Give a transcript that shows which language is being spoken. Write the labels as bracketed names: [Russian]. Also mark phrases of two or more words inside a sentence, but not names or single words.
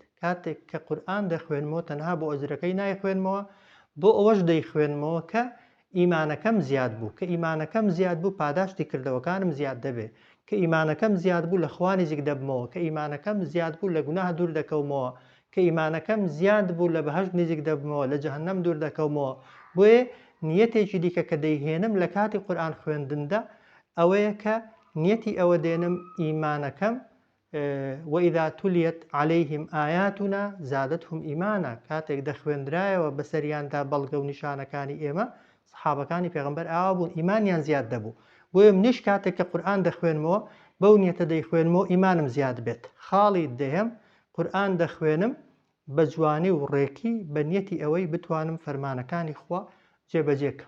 [Central Kurdish] کاتێک کە قورئان دەخوێنمەوە تەنها بۆ ئەجرەکەی نایخوێنمەوە، بۆ ئەوەش دەیخوێنمەوە کە ئیمانەکەم زیاد بوو، کە ئیمانەکەم زیاد بوو پاداشتی کردەوەکانم زیاد دەبێت، کە ئیمانەکەم زیاد بوو لە خوا نزیک دەبمەوە، کە ئیمانەکەم زیاد بوو لە گوناه دوور دەکەومەوە، کە ئیمانەکەم زیاد بوو لە بەهەشت نزیک دەبمەوە، لە جەهەنەم دوور دەکەومەوە. بۆیە نیەتێکی دیکە کە دەیهێنم لە کاتی قورئان خوێندندا ئەوەیە کە نیەتی ئەوە دێنم ئیمانەکەم [Arabic] وإذا تليت عليهم آياتنا زادتهم إيمانا [Central Kurdish] کاتێک دەخوێندرایەوە بەسەریاندا بەڵگە و نیشانەکانی ئێمە سەحابەکانی پێغەمبەر ئاوا بوون ئیمانیان زیاد دەبوو. بۆیە منیش کاتێک کە قورئان دەخوێنمەوە بەو نیەتە دەیخوێنمەوە ئیمانم زیاد بێت. خاڵی دەهەم قورئان دەخوێنم بە جوانی و ڕێکی بە نیەتی ئەوەی بتوانم فەرمانەکانی خوا جێبەجێ بکەم.